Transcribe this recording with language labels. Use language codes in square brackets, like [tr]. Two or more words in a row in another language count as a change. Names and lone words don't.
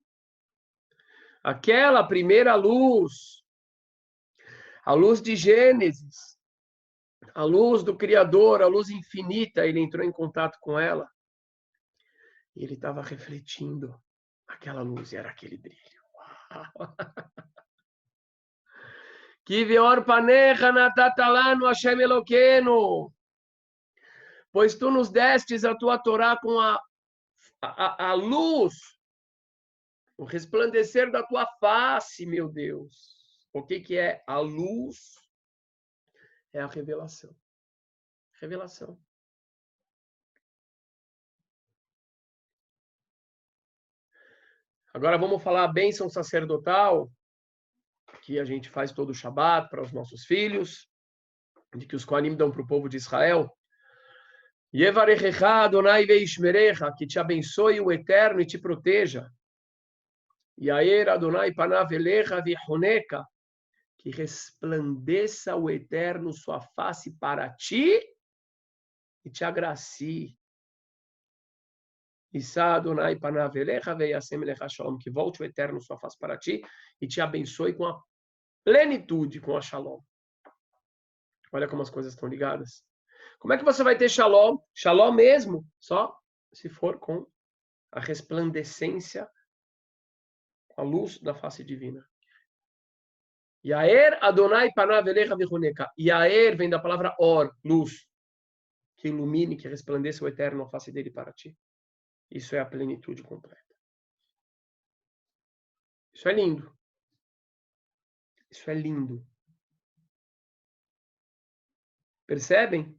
[pt] Aquela primeira luz, a luz de Gênesis, a luz do Criador, a luz infinita, ele entrou em contato com ela e ele estava refletindo aquela luz e era aquele brilho. [he] כי באור פניך נתת לנו ה' אלוקינו, [pt] pois tu nos destes a tua Torá com a luz, o resplandecer da tua face, meu Deus. O que é a luz? É a revelação. Revelação. Agora vamos falar a bênção sacerdotal, que a gente faz todo o Shabat para os nossos filhos, de que os Kohanim dão para o povo de Israel. [he] יברכך ה' וישמרך, [pt] que te abençoe o Eterno e te proteja. [he] יאר ה' פניו אליך ויחנך, [pt] que resplandeça o Eterno sua face para ti e te agracie. [he] ישא ה' פניו אליך וישם לך שלום, [pt] que volte o Eterno sua face para ti e te abençoe com a plenitude, com a shalom. Olha como as coisas estão ligadas. Como é que você vai ter shalom? Shalom mesmo, só se for com a resplandecência, a luz da face divina. [he] יאר ה' פניו אליך ויחנך. [pt] Yaer vem da palavra or, luz, que ilumine, que resplandeça o Eterno a face dele para ti. Isso é a plenitude completa. Isso é lindo. Isso é lindo. Percebem?